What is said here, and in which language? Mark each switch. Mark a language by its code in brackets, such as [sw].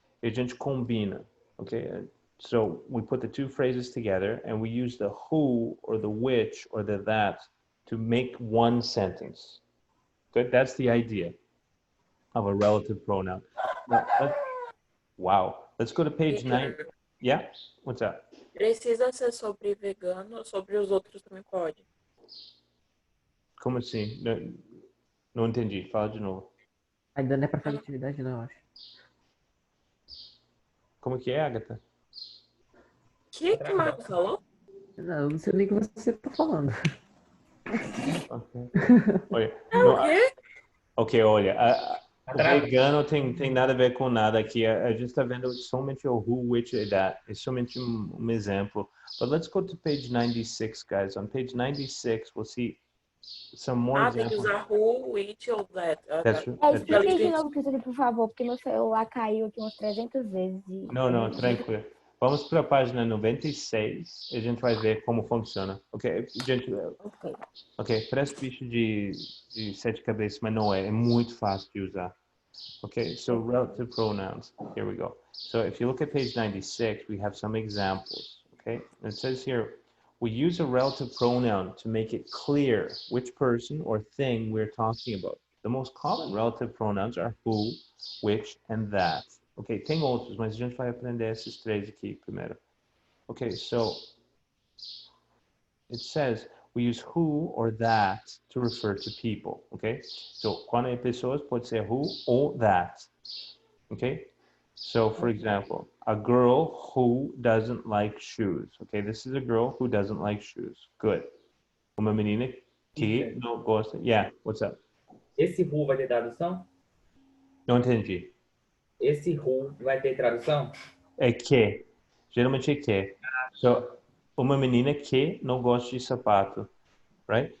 [pt] A gente combina, [en] okay? So we put the two phrases together and we use the who or the which or the that to make one sentence. Good, that's the idea of a relative pronoun. Wow, let's go to page 9. Yeah, what's up? [pt] Precisa ser sobre vegano, sobre os outros também pode. Como assim? Não entendi, fala de novo. Ainda não é pra fazer atividade, não, eu acho. Como que é, Agatha? O que o Marcos falou? Não, eu não sei nem o que você tá falando. Okay. Olha, O quê? ok, olha, o vegano tem nada a ver com nada aqui. A gente está vendo somente o who, which e that. É somente um exemplo. [en] But let's go to page 96, guys. On page 96, we'll see some more [pt] Tem que [en] examples. [pt] usar who, which ou that. [en] That's [pt] Explica de novo, Cristiano, por favor, porque meu celular caiu aqui umas 300 vezes. Não, tranquilo. Vamos para a página 96 e a gente vai ver como funciona. Ok, gente, ok, parece bicho de 7 cabeças, mas não é. É muito fácil de usar. [en] Okay, so relative pronouns. Here we go. So if you look at page 96, we have some examples. Okay, and it says here, we use a relative pronoun to make it clear which person or thing we're talking about. The most common relative pronouns are who, which, and that. [pt] Ok, tem outros, mas a gente vai aprender esses três aqui primeiro. [en] Ok, so it says we use who or that to refer to people. [pt] Ok, so quando é pessoas pode ser who or that. [en] Ok, so for example, a girl who doesn't like shoes. Ok, this is a girl who doesn't like shoes. Good. [pt] Uma menina que não gosta. [en] Yeah, what's up? [pt] Esse who vai ter tradução? Não entendi. Esse who vai ter tradução? É que. Geralmente é que. So, uma menina que não gosta de sapato. Right?